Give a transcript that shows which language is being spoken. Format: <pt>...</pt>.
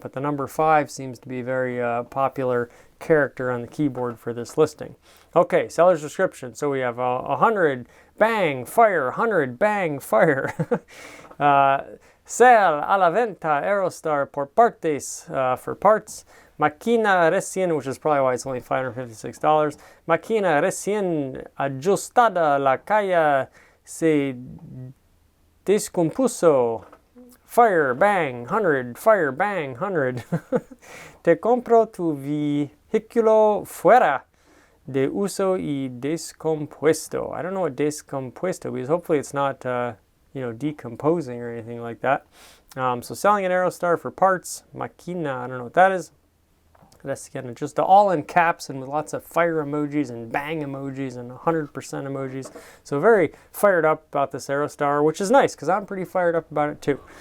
<en>But the number 5 seems to be a very popular character on the keyboard for this listing. Okay, seller's description. So we have 100 bang fire, 100 bang fire.</en> <es>Sell a la venta Aerostar por partes,</es> <en>for parts.</en> <es>Máquina recién,</es> <en>which is probably why it's only $556.</en> <es>Máquina recién ajustada, la calle se descompuso.</es> <en>Fire, bang, 100. Fire, bang, 100.</en> <es>Te compro tu vehículo fuera de uso y descompuesto.</es> <en>I don't know what descompuesto is. Hopefully it's not decomposing or anything like that. So selling an Aerostar for parts. Máquina, I don't know what that is. That's again just all in caps and with lots of fire emojis and bang emojis and 100% emojis. So very fired up about this Aerostar, which is nice because I'm pretty fired up about it too.</en>